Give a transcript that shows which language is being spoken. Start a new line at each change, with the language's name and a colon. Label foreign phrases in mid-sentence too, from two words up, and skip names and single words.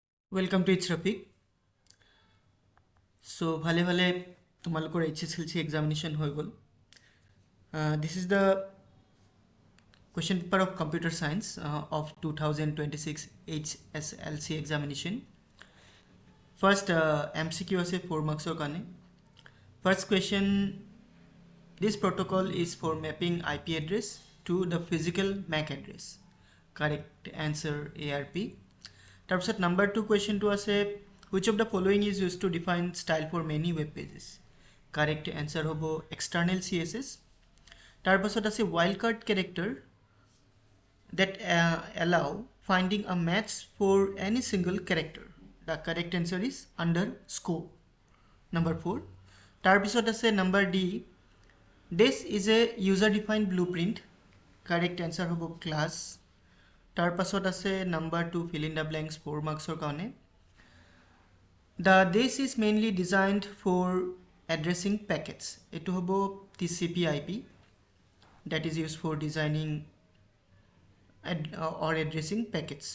English: Welcome to ItzRafiq.
Assamese: So ভালে ভালে তোমালোকৰ HSLC examination হৈ গ'ল.
English: This is the question paper of computer science of 2026 HSLC examination. First MCQ আছে 4 marks কাৰণে. First question, this protocol is for mapping IP address to the physical MAC address. Correct answer ARP. তাৰপিছত number 2 question টো আছে, which of the following is used to define style for many web pages? Correct answer hobo external CSS.
Assamese: তাৰপাছত আছে
English: wildcard character that allow finding a match for any single character. The correct answer is underscore. Number 4.
Assamese: তাৰপিছত আছে
English: number D, this is a user defined blueprint. Correct answer hobo class.
Assamese: তাৰপাছত আছে
English: number 2, fill in the blanks 4 marks কাৰণে. This is mainly designed for addressing packets.
Assamese: এইটো হ'ব
English: TCP/IP that is used for designing or addressing packets.